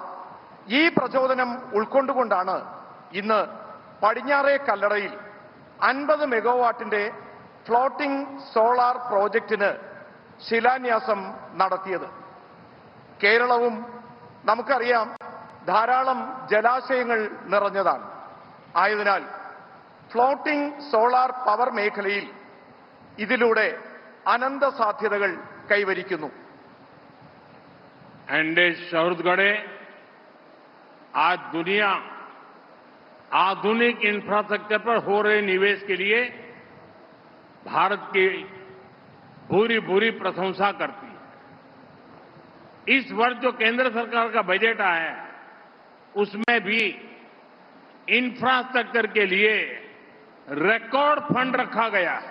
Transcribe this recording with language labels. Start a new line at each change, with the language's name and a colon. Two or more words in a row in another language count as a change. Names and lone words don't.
Malayalam: ഈ പ്രചോദനം ഉൾക്കൊണ്ടുകൊണ്ടാണ് ഇന്ന് പടിഞ്ഞാറേ കല്ലടയിൽ 50 മെഗാവാട്ടിന്റെ ഫ്ലോട്ടിംഗ് സോളാർ പ്രോജക്റ്റിന് ശിലാന്യാസം നടത്തിയത്. കേരളവും നമുക്കറിയാം ധാരാളം ജലാശയങ്ങൾ നിറഞ്ഞതാണ്. ആയതിനാൽ ഫ്ലോട്ടിംഗ് സോളാർ പവർ മേഖലയിൽ ഇതിലൂടെ അനന്ത സാധ്യതകൾ കൈവരിക്കുന്നു.
Hindi: छत्तीसगढ़े आज दुनिया आधुनिक इंफ्रास्ट्रक्चर पर हो रहे निवेश के लिए भारत की भूरी भूरी प्रशंसा करती है। इस वर्ष जो केंद्र सरकार का बजट आया है उसमें भी इंफ्रास्ट्रक्चर के लिए रिकॉर्ड फंड रखा गया है।